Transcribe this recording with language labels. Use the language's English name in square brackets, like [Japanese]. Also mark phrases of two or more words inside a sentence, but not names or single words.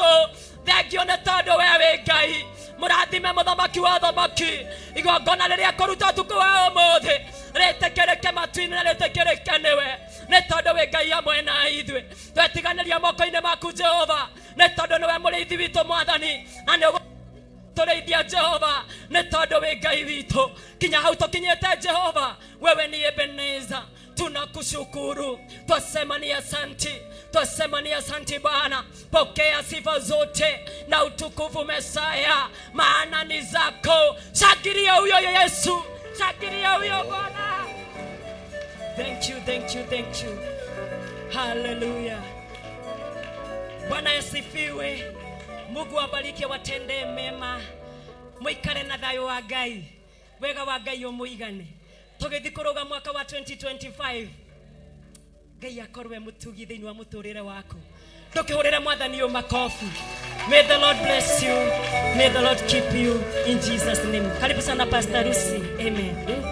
[Kikuyu] Thengio nĩ tondũ wewe Ngai mũrathime mũthamaki wa thamaki, igongona rĩrĩa kũruta ũtukũ wa ũmũthĩ rĩtĩkĩrĩke matu-inĩ na rĩtĩkĩrĩke nĩwe, nĩ tondũ wĩ Ngai hamwe na ithuĩ. Twetiganĩria moko-inĩ maku Jehova, nĩ tondũ nĩwe mũrĩithi witũ Mwathani, na nĩ tũrĩithia Jehova, nĩ tondũ wĩ Ngai witũ. Kinya hau tũkinyĩte Jehova, [Swahili] wewe ni Ebeneza, tunakushukuru, twasema ni asante, twasema ni asante Bwana. Pokea sifa zote na utukufu Mesaya, maana ni zako. Shakiria huyo Yesu, shakiria huyo Bwana. [English] Thank you, thank you, thank you. [Swahili] Hallelujah. Bwana asifiwe. Mungu abariki, watende mema, [Kikuyu] muikare na thayo wa Ngai, wega wa Ngai umuigane. Tũgĩthiĩ kũrũga mwaka wa 2025, Ngai akorwe mũtugi thĩinĩ wa mũtũrĩre waku. Ndũkĩhũrĩre Mwathani ũyũ makofi. [English] May the Lord bless you, may the Lord keep you in Jesus name. [Swahili] Karibu sana Pastor Lucy. Amen.